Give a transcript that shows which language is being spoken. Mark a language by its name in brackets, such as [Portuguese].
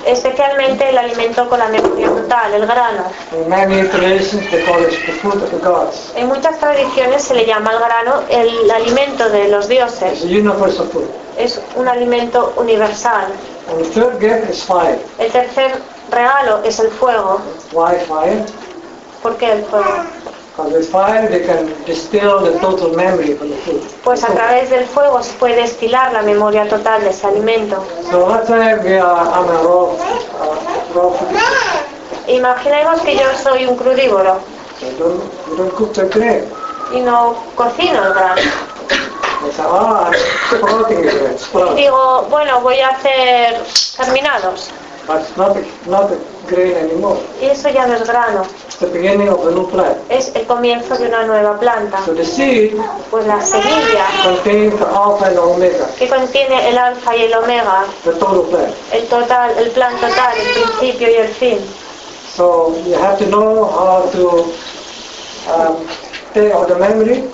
[Spanish] Especialmente el alimento con la memoria total, el grano. [English] In many traditions, they call it the food of the gods. [Spanish] En muchas tradiciones se le llama al grano el alimento de los dioses. [English] It's a universal food. [Spanish] Es un alimento universal. [English] And the third gift is fire. [Spanish] El tercer regalo es el fuego. [English] Why fire? [Spanish] ¿Por qué el fuego? [English] Because with fire they can distill the total memory from the food. [Spanish] Pues a través del fuego se puede destilar la memoria total de ese alimento. [English] So let's say we are on a raw food. [Spanish] Imaginemos que yo soy un crudívoro. [English] You don't cook the grain. [Spanish] Y no cocino el grano. [English] I say, sprouting it, sprouting. [Spanish] Digo, bueno, voy a hacer germinados. [English] But not the grain anymore. [Spanish] Y eso ya no es grano. [English] The beginning of a new plant. [Spanish] Es el comienzo de una nueva planta. [English] So the seed, [Spanish] pues la semilla, [English] contains the alpha and omega. [Spanish] Que contiene el alfa y el omega. [English] The total plan. [Spanish] El total, el plan total, el principio y el fin. [English] So you have to know how to take out the memory.